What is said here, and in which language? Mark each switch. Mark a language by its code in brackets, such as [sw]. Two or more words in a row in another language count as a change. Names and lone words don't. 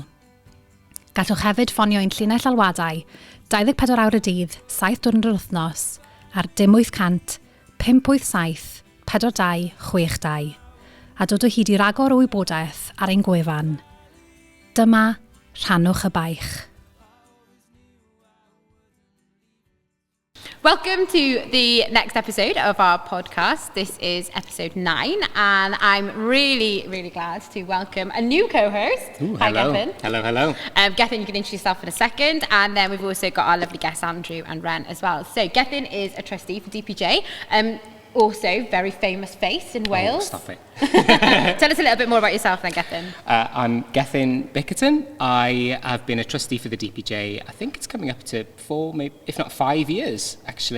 [cy] Gallwch hefyd ffonio ein llinell alwadau 24 awr y dydd, 7 diwrnod yr wythnos ar 0800 587 42 62 a dod o hyd I ragor o wybodaeth ar ein gwefan. Dyma Rhannwch y Baich. [en] Welcome to the next episode of our podcast. This is episode 9 and I'm really glad to welcome a new co-host. Ooh, Hi, hello. Gethin. Hello. Gethin, you can introduce yourself in a second, and then we've also got our lovely guests Andrew and Ren as well. So Gethin is a trustee for DPJ. Also, very famous face in Wales. Oh, stop it. Tell us a little bit more about yourself then, Gethin. I'm Gethin Bickerton. I have been a trustee for the DPJ, I think it's coming up to 4, maybe, if not 5 years, actually.